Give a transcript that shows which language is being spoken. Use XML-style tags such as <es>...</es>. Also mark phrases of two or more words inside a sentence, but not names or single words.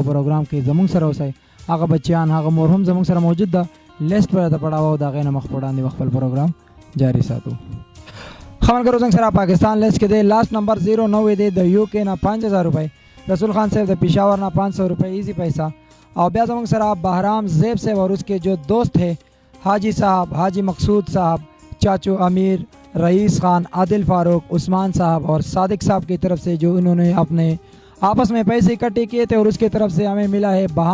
<ps>پروګرام کې زمونږ سره اوسئ. هغه بچیان هغه مور هم زمونږ سره موجود ده. لیسټ پر د پړاو د هغې نه مخ په وړاندې خپل پروګرام جاری ساتو. خبرګرو څنګه سره پاکستان لیسټ کې دی لاست نمبر 09 دی د یو کې نه 5000 روپۍ رسول خان صاحب د پشاور نه 500 روپۍ ایزی پیسہ</ps> <ur>اور بیا زمانگ سر آپ بہرام زیب سے اور اس کے جو دوست ہیں حاجی صاحب حاجی مقصود صاحب چاچو امیر رئیس خان عادل فاروق عثمان صاحب اور صادق صاحب کی طرف سے جو انہوں نے اپنے آپس میں پیسے اکٹھے کیے تھے اور اس کی طرف سے ہمیں ملا ہے</ur>